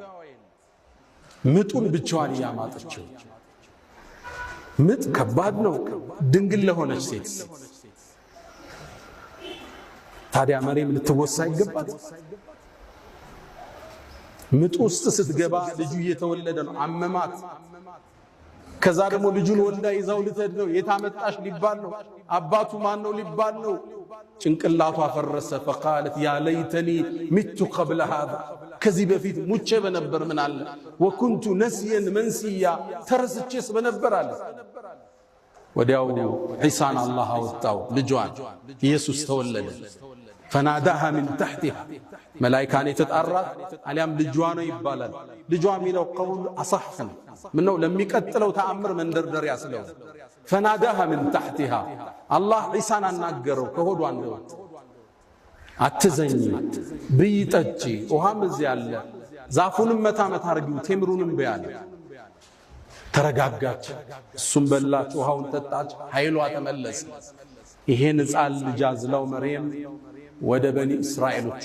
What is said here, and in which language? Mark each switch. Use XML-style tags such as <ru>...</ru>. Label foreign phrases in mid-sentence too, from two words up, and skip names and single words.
<am>ምጡን ብቻዋን ያማጠችው ምጥ ከባድ ነው ድንግል ለሆነች ሴት ታዲያ መሬም ልትወሳ ይገባል ምጡ ውስጥ ስትገባ ልጁ እየተወለደ ነው አመማት ከዛ ደግሞ ልጁን ወልዳ ይዛው ልትሄድ ነው የታመጣሽ ሊባል ነው አባቱ ማን ነው ሊባል ነው ጭንቅላቷ ፈረሰ</am> <ar>فقالت يا ليتني مت قبل</ar> <am>هذا ከዚህ በፊት ሙቼ በነበር ምን አለ</am> <ar>وكنت نسيا منسيا</ar> <am>ተረስቼስ በነበር አለ ወዲያው ዒሳን አላህ አወጣው ልጇን ኢየሱስ ተወለደ</am> <ar>فناداها من تحتها ملائكه</ar> <am>የተጣራት አሊያም ልጇ ነው ይባላል ልጇ የሚለው ቀውል አصحን ምነው ለሚቀጥለው ተአምር መንደርደሪያ ስለው</am> <ar>فناداها من تحتها الله عيسان</ar> <am>አናገረው ከሆዷ እንደወጣ አትዘኝ ብይጠጪ ውሃም እዚህ ያለ ዛፉንም መታ አርጊው ቴምሩንም በያለ ተረጋጋች። እሱም በላች፣ ውሃውን ጠጣች፣ ኃይሏ ተመለሰ። ይሄን ሕፃን ልጅ አዝላው መርየም ወደ በኒ እስራኤሎቹ</am>